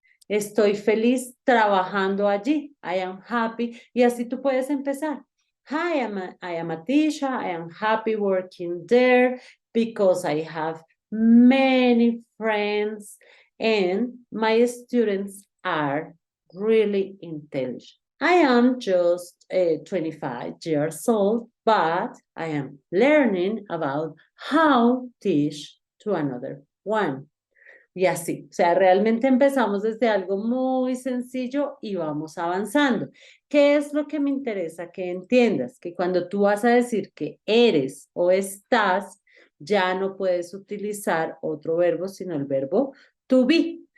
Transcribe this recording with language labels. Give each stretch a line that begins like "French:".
Spanish: Estoy feliz trabajando allí.
English: I am happy.
Spanish: Y así tú puedes empezar.
English: Hi, I am a teacher. I am happy working there because I have many friends and my students are really intelligent. I am just 25 years old, but I am learning about how to teach to another one.
Spanish: Y así, o sea, realmente empezamos desde algo muy sencillo y vamos avanzando. ¿Qué es lo que me interesa que entiendas? Que cuando tú vas a decir que eres o estás, ya no puedes utilizar otro verbo, sino el verbo to be.